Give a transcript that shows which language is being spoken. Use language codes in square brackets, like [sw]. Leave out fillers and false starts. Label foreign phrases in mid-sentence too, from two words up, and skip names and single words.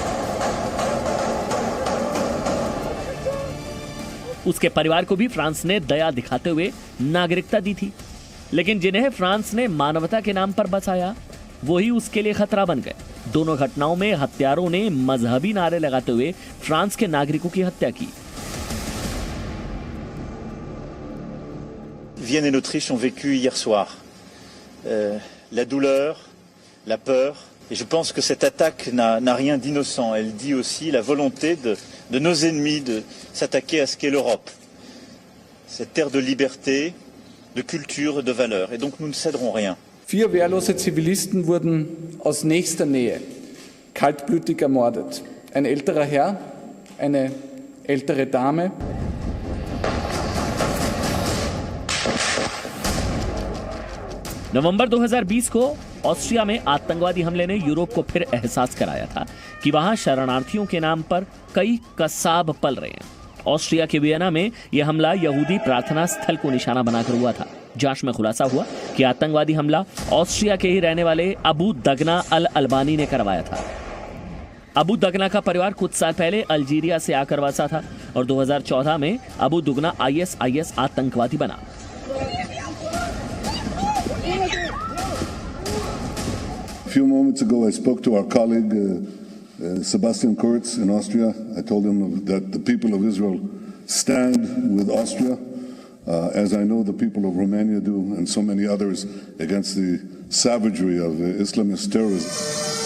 [hi] उसके परिवार को भी फ्रांस ने दया दिखाते हुए नागरिकता दी थी, लेकिन जिन्हें फ्रांस ने मानवता के नाम पर बचाया वही उसके लिए खतरा बन गए। दोनों घटनाओं में हत्यारों ने मजहबी नारे लगाते हुए फ्रांस के नागरिकों की हत्या की। [fr] Vienne et l'Autriche ont vécu hier soir la douleur, la peur, et je pense que cette attaque n'a rien d'innocent. Elle dit aussi la volonté de nos ennemis de s'attaquer à ce qu'est l'Europe, cette terre de liberté, de culture, de valeurs. Et donc nous ne céderons rien. [de] 4 wehrlose Zivilisten wurden aus nächster Nähe kaltblütig ermordet. Ein älterer Herr, eine ältere Dame. [hi] नवंबर 2020 को ऑस्ट्रिया में आतंकवादी हमले ने यूरोप को फिर एहसास कराया था कि वहां शरणार्थियों के नाम पर कई कसाब पल रहे हैं। ऑस्ट्रिया के वियना में यह हमला यहूदी प्रार्थना स्थल को निशाना बनाकर हुआ था। जांच में खुलासा हुआ कि आतंकवादी हमला ऑस्ट्रिया के ही रहने वाले अबू दगना अल अलबानी ने करवाया था। अबू दगना का परिवार कुछ साल पहले अल्जीरिया से आकर बसा था और 2014 में अबू दुगना ISIS आतंकवादी बना। [en] A few moments ago, I spoke to our colleague Sebastian Kurz in Austria. I told him that the people of Israel stand with Austria, as I know the people of Romania do, and so many others, against the savagery of Islamist terrorism.